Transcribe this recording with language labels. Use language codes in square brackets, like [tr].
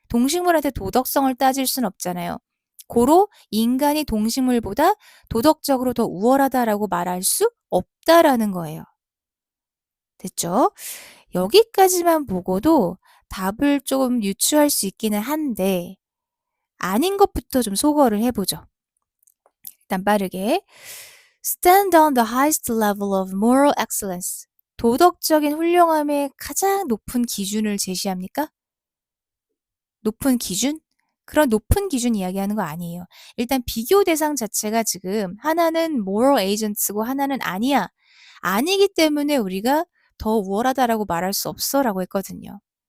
[ko] 동식물한테 도덕성을 따질 순 없잖아요. 고로 인간이 동식물보다 도덕적으로 더 우월하다라고 말할 수 없다라는 거예요. 됐죠? 여기까지만 보고도 답을 좀 유추할 수 있기는 한데 아닌 것부터 좀 소거를 해보죠. 일단 빠르게 [en] Stand on the highest level of moral excellence. [ko] 도덕적인 훌륭함의 가장 높은 기준을 제시합니까? 높은 기준? 그런 높은 기준 이야기하는 거 아니에요. 일단 비교 대상 자체가 지금 하나는 [en] moral agents [ko] 고 하나는 아니야. 아니기 때문에 우리가 더 우월하다라고 말할 수 없어 라고 했거든요.